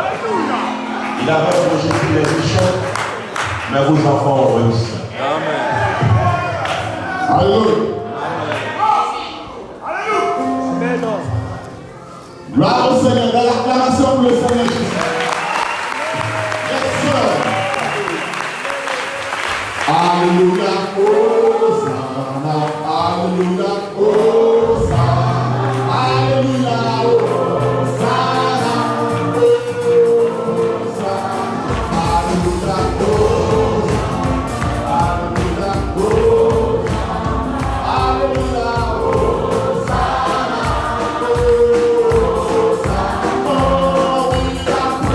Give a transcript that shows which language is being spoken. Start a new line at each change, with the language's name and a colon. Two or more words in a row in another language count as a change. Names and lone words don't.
French: Il avait projeté les méchants, mais vos enfants ont réussi. Amen. Alléluia. Gloire au Seigneur, dans l'acclamation pour le Seigneur Jésus.
English: Yes, sir.
French: Alléluia, Hosanna, Alléluia, Hosanna, Alléluia, Hosanna, Hosanna, Alléluia, Hosanna, Alléluia, Hosanna, Alléluia, Hosanna,